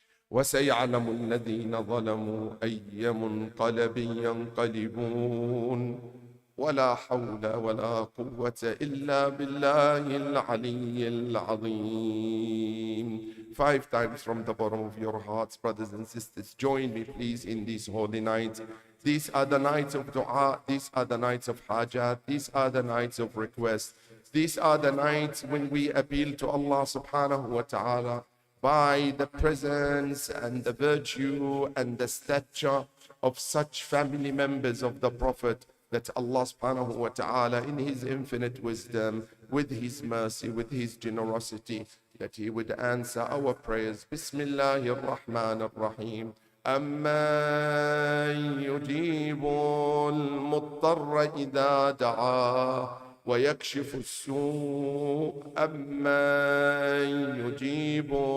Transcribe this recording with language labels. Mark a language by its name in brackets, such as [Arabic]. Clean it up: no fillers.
[Arabic] وسيعلم الذين ظلموا أي منقلب ينقلبون ولا حول ولا قوة إلا بالله العلي العظيم. [English] 5 times from the bottom of your hearts, brothers and sisters, join me please in these holy nights. These are the nights of dua, these are the nights of hajat, these are the nights of request. These are the nights when we appeal to Allah subhanahu wa ta'ala by the presence and the virtue and the stature of such family members of the Prophet, that Allah subhanahu wa ta'ala in his infinite wisdom, with his mercy, with his generosity, that he would answer our prayers. [Arabic] Bismillahir Rahmanir Rahim. أَمَّن يُجِيبُ الْمُضْطَرَّ إِذَا دَعَاهُ ويكشف السوء أمن يجيب